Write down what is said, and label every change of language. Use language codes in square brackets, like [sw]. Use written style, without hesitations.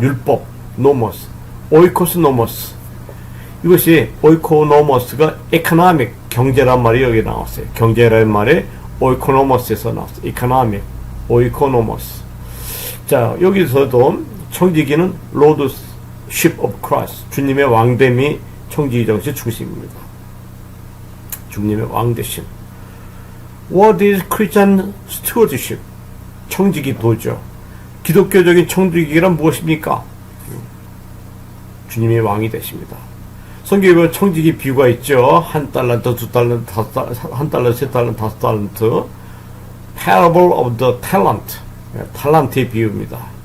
[ko] 율법, 노머스, 오이코스 노머스. 이것이 오이코노머스가 에코노믹, 경제란 말이 여기 나왔어요. 경제라는 말이 오이코노머스에서 나왔어요. economic, 오이코노머스. 자, 여기서도 청지기는 [en] Lordship of Christ, [ko] 주님의 왕됨이 청지기 정신의 중심입니다. 주님의 왕되심. [en] What is Christian stewardship? [ko] 청지기 도죠. 기독교적인 청지기란 무엇입니까? 주님의 왕이 되십니다. 성경에 보면 청지기 비유가 있죠. 한 달란트, 두 달란트, 한 달란트, 세 달란트, 다섯 달란트. [en] Parable of the talent. [ko] 탈란트의 비유입니다.